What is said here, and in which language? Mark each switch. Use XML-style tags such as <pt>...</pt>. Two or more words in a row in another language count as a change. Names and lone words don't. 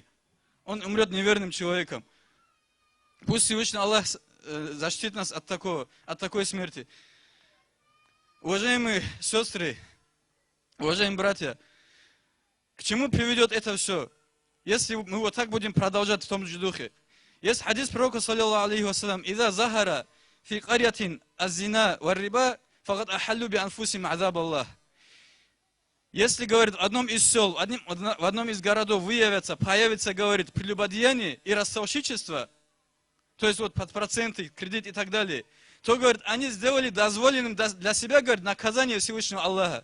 <ru>Он умрет неверным человеком. Пусть Всевышний Аллах защитит нас от такой смерти. Уважаемые сестры, уважаемые братья, к чему приведет это все? Если мы вот так будем продолжать в том же духе. Есть хадис пророка,</ru> <ar>صلى الله عليه وسلم، «إذا ظهر في قرية الزنا والربا فقد أحلوا بأنفسهم عذاب الله».</ar> <ru>Если, говорит, в одном из сел, в одном из городов появится, говорит, прелюбодеяние и ростовщичество, то есть вот под проценты, кредит и так далее, то, говорит, они сделали дозволенным для себя, говорит, наказание Всевышнего Аллаха.</ru>